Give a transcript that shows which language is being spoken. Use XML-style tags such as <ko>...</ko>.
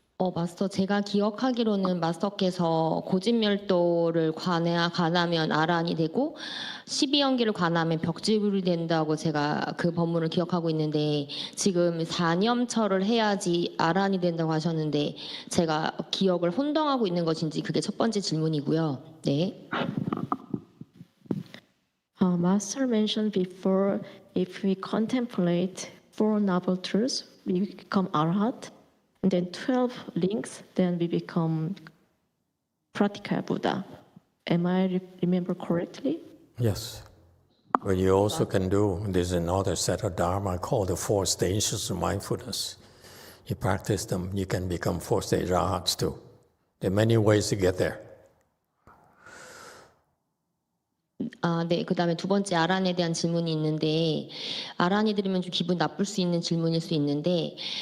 <ko>마스터, 제가 기억하기로는 마스터께서 고진멸도를 관하면 아란이 되고 12연기를 관하면 벽지불이 된다고 제가 그 법문을 기억하고 있는데 지금 4념처를 해야지 아란이 된다고 하셨는데 제가 기억을 혼동하고 있는 것인지 그게 첫 번째 질문이고요. 네.</ko> <en>Master mentioned before, if we contemplate 4 noble truths, we become Arhat. And then 12 links, then we become practical Buddha. Am I remember correctly? Yes. But you also can do, there's another set of Dharma called the 4 stages of mindfulness. You practice them, you can become 4 stage Arhats too. There are many ways to get there.</en> <ko>네, 그 다음에 두 번째 아란에 대한 질문이 있는데 아란이 들으면 좀 기분 나쁠 수 있는 질문일 수 있는데</ko>